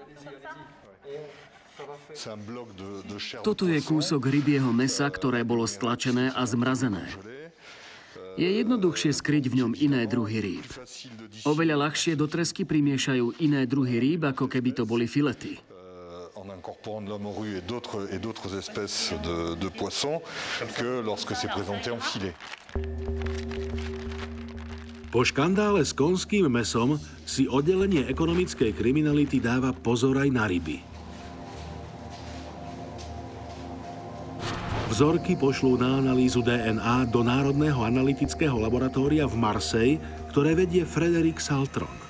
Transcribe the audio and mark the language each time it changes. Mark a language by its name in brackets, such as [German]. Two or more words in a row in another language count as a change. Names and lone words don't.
[Slovak] Toto je kúsok rybieho mäsa, ktoré bolo stlačené a zmrazené. Je jednoduchšie skryť v ňom iné druhy rýb. Oveľa ľahšie do tresky primiešajú iné druhy rýb, ako keby to boli filety. [French] En incorporant de la morue et d'autres espèces de poissons que lorsque c'est présenté en filet. [Slovak] Po škandále s konským mäsom si oddelenie ekonomickej kriminality dáva pozor aj na ryby. Vzorky pošlú na analýzu DNA do Národného analytického laboratória v Marseille, ktoré vedie Frédéric Saltron.